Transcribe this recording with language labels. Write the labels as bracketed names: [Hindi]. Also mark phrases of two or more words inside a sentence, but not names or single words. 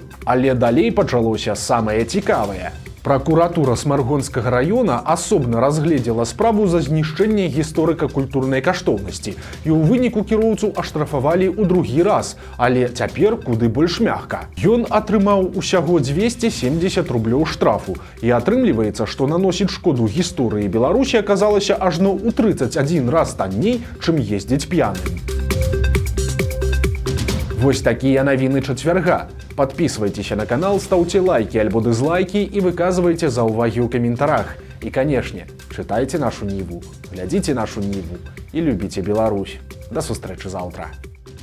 [Belarusian] Але далей пачалося самае цікавае. Пракуратура Смаргонскага раёна асобна разгледзела справу за знішчэнне гісторыка-культурнай каштоўнасці і ў выніку кіроўцу аштрафавалі ў другі раз, але цяпер куды больш мякка. Ён атрымаў усяго 270 рублёў штрафу і атрымліваецца, што наносіць шкоду гісторыі Беларусі аказалася ажно ў 31 раз танней, чым ездзіць п'яным. Вось такія навіны чацвярга. [Russian] Подписывайтесь на канал, ставьте лайки альбо дизлайки и выказывайте [Belarusian] заўвагі ў каментарах. [Russian] И, конечно, читайте нашу Ниву, глядите нашу Ниву и любите Беларусь. [Belarusian] До сустрэчы заўтра.